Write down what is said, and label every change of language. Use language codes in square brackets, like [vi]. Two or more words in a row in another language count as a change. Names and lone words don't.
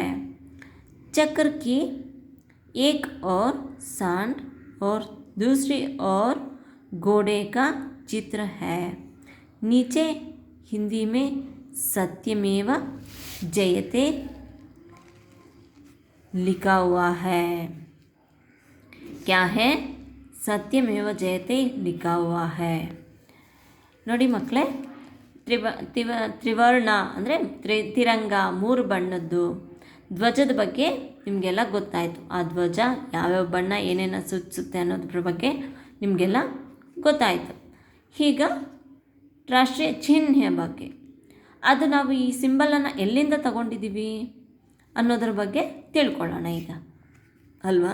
[hi] चक्र की एक ओर सांड और दूसरी ओर घोड़े का चित्र है। नीचे हिंदी में सत्यमेव जयते लिखा हुआ है। क्या है? सत्यमेव जयते लिखा हुआ है। [kn] ನೋಡಿ ಮಕ್ಕಳೇ, ತ್ರಿವರ್ಣ ಅಂದರೆ ತಿರಂಗ, ಮೂರು ಬಣ್ಣದ್ದು ಧ್ವಜದ ಬಗ್ಗೆ ನಿಮಗೆಲ್ಲ ಗೊತ್ತಾಯಿತು. ಆ ಧ್ವಜ ಯಾವ್ಯಾವ ಬಣ್ಣ ಏನೇನು ಸೂಚಿಸುತ್ತೆ ಅನ್ನೋದ್ರ ಬಗ್ಗೆ ನಿಮಗೆಲ್ಲ ಗೊತ್ತಾಯಿತು. ಈಗ ರಾಷ್ಟ್ರೀಯ ಚಿಹ್ನೆ ಬಗ್ಗೆ, ಅದು ನಾವು ಈ ಸಿಂಬಲನ್ನು ಎಲ್ಲಿಂದ ತಗೊಂಡಿದ್ದೀವಿ ಅನ್ನೋದ್ರ ಬಗ್ಗೆ ತಿಳ್ಕೊಳ್ಳೋಣ ಈಗ, ಅಲ್ವಾ?